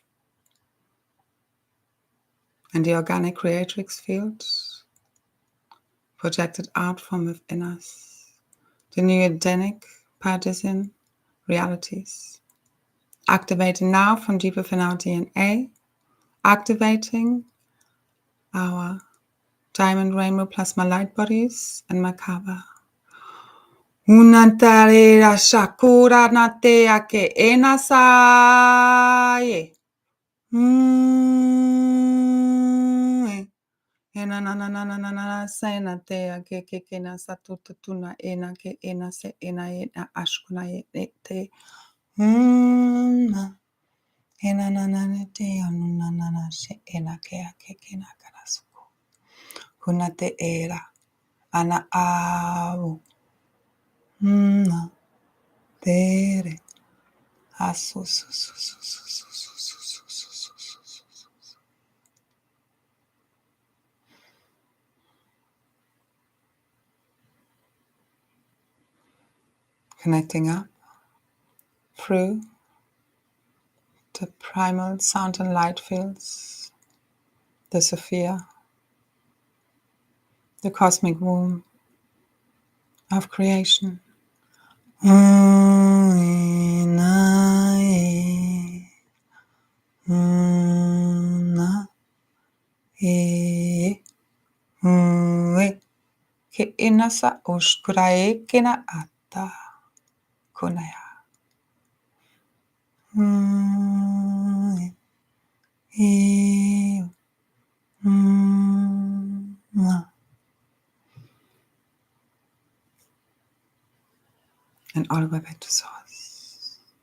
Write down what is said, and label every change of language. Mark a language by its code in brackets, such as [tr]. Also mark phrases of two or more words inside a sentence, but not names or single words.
[en] and the organic creatrix field projected out from within us, the new Edenic Paradisan realities, activating now from deep within our DNA, activating our diamond rainbow plasma light bodies and Merkaba. Unantare shakura nate ake enasaye. Ena na na na na na na sena te ake ke na satutu tuna ena ke ena se ena ashkuna te. Ena na na te anu na se ena ke ake na karasuko. Kuna te era ana avu. Tere. Asu su su su su su su su su su su su. Connecting up through the primal sound and light fields, the Sophia, the cosmic womb of creation. Ke inasa ushkurae kena ata kunaya. And all the way back to source.